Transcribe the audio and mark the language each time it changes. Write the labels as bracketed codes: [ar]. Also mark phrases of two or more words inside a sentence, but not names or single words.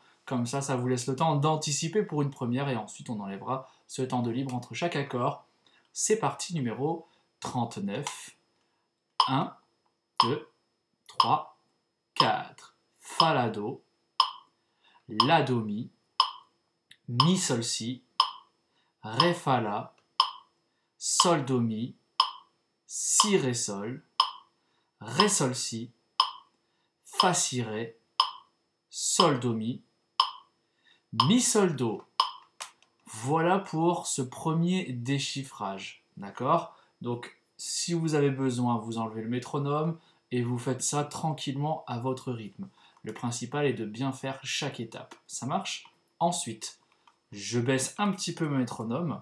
[fr] Comme ça vous laisse le temps d'anticiper pour une première et ensuite on enlèvera ce temps de libre entre chaque accord. C'est parti, numéro 39. 1, 2, 3, 4. Fa, la, do. La, do, mi. Mi, sol, si. Ré, fa, la. Sol, do, mi. Si, ré, sol. Ré, sol, si. Fa, si, ré. Sol, do, mi. Mi, sol, do. Voilà pour ce premier déchiffrage. D'accord? Donc, si vous avez besoin, vous enlevez le métronome et vous faites ça tranquillement à votre rythme. Le principal est de bien faire chaque étape. Ça marche? Ensuite, je baisse un petit peu mon métronome.